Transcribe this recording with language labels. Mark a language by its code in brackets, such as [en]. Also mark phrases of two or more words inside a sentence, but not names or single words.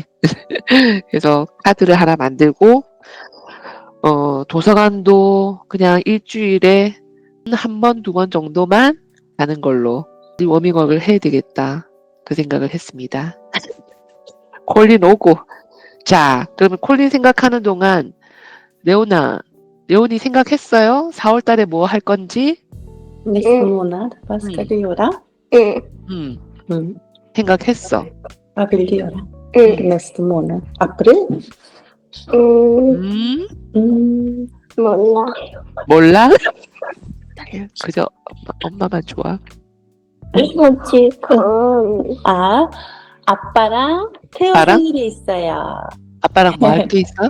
[ko] 그래서 카드를 하나 만들고, 도서관도 그냥 일주일에 한 번, 두 번 정도만 가는 걸로 워밍업을 해야 되겠다. 그 생각을 했습니다. 콜린 오고. 자, 그러면 콜린 생각하는 동안 레온이 생각했어요? 4월 달에 뭐 할 건지? [sv] Neste månad, vad ska du göra? [ko] 생각했어. [sv] Vad vill du göra? Nästa månad? April? [ko] 몰라. 몰라? 그저 엄마만 좋아. 지금 아, 아빠랑 태호 아빠랑? 생일이 있어요. 아빠랑 뭐 할 게 있어?